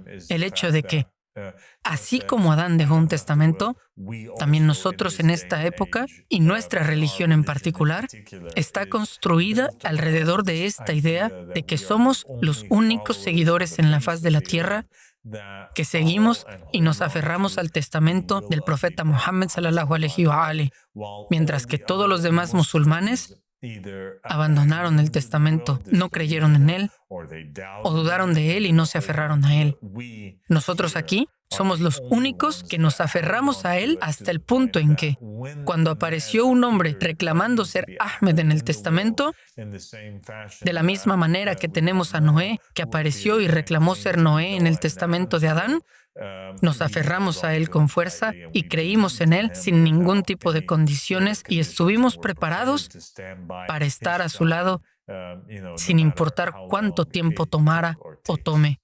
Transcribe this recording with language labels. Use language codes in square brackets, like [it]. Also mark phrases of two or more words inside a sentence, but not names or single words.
[es] El hecho de que, así como Adán dejó un testamento, también nosotros en esta época, y nuestra religión en particular, está construida alrededor de esta idea de que somos los únicos seguidores en la faz de la tierra que seguimos y nos aferramos al testamento del profeta Muhammad [ar] صلى الله عليه وآله, [es] mientras que todos los demás musulmanes abandonaron el testamento, no creyeron en él o dudaron de él y no se aferraron a él. Nosotros aquí somos los únicos que nos aferramos a él hasta el punto en que, cuando apareció un hombre reclamando ser Ahmed en el testamento, de la misma manera que tenemos a Noé, que apareció y reclamó ser Noé en el testamento de Adán, nos aferramos a él con fuerza y creímos en él sin ningún tipo de condiciones y estuvimos preparados para estar a su lado sin importar cuánto tiempo tomara o tome.